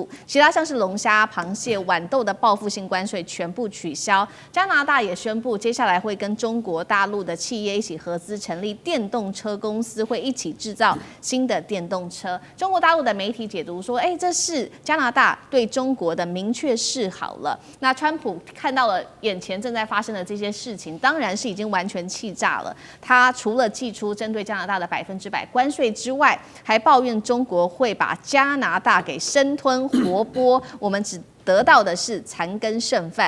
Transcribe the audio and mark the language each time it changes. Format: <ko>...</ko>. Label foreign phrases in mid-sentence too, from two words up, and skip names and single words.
<zh>其他像是龍蝦、螃蟹、豌豆的報復性關稅全部取消。加拿大也宣布，接下來會跟中國大陸的企業一起合資成立電動車公司，會一起制造新的電動車。中國大陸的媒體解讀說，這是加拿大對中國的明確示好了。那川普看到了眼前正在發生的這些事情，当然是已經完全氣炸了。他除了祭出針對加拿大的100%關稅之外，還抱怨中國會把加拿大給生吞活剝，我們只得到的是殘羹剩飯。</zh>